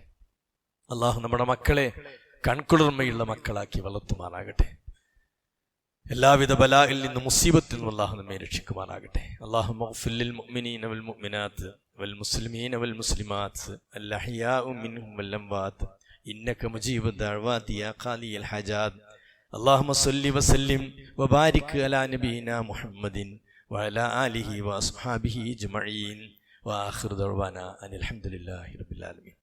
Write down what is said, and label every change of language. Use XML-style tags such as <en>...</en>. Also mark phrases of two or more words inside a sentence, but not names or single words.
<ml>അല്ലാഹു നമ്മുടെ മക്കളെ കൺകുളിർമയുള്ള മക്കളാക്കി വളർത്തുമാറാകട്ടെ. എല്ലാവിധ ബലായിൽ നിന്നും മുസീബത്തിൽ നിന്നും അല്ലാഹു നമ്മെ രക്ഷിക്കുമാറാകട്ടെ.</ml> <ar>اللهم اغفر للمؤمنين والمؤمنات والمسلمين والمسلمات الأحياء منهم والأموات إنك مجيب الدعوات يا قاضي الحاجات. اللهم صل وسلم وبارك على نبينا محمد وعلى آله وأصحابه أجمعين وآخر دعوانا أن الحمد لله رب العالمين.</ar>